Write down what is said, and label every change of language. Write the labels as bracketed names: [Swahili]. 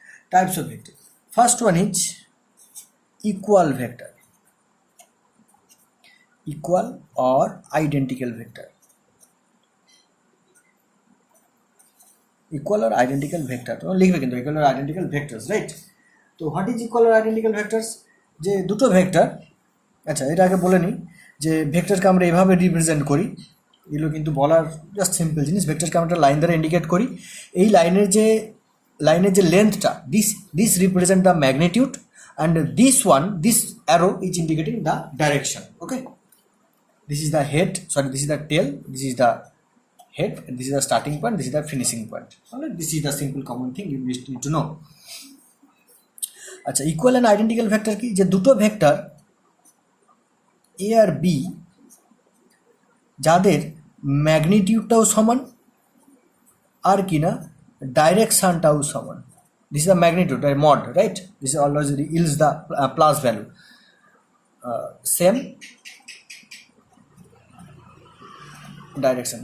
[English] Types of vector. First one is equal vector. Equal or identical vector. Equal or identical vector. [Bangla] তো লিখবে কিন্তু [English] equal or identical vectors, right? [Bangla] তো [English] What is equal আর identical vectors? [Bangla] যে দুটো vector, আচ্ছা এটা আগে বলে নিই যে ভেক্টরকে আমরা এভাবে রিপ্রেজেন্ট করি। এগুলো কিন্তু বলার জাস্ট সিম্পল জিনিস। ভেক্টরকে আমরা লাইন দ্বারা ইন্ডিকেট করি। এই লাইনের যে লেন্থটা, [English] This represent the magnitude and this arrow is indicating the direction. Okay, this is the head, sorry, this is the tail, this is the head, and this is the starting point, this is the finishing point. Alright, this is the simple common thing you need to know. [Bangla] আচ্ছা, equal and identical vector কি? যে দুটো vector এ আর B যাদের ম্যাগনিটিউডটাও সমান আর কি না ডাইরেকশনটাও সমান। [English] This is the magnitude, mod, right? This is always else the plus value same direction.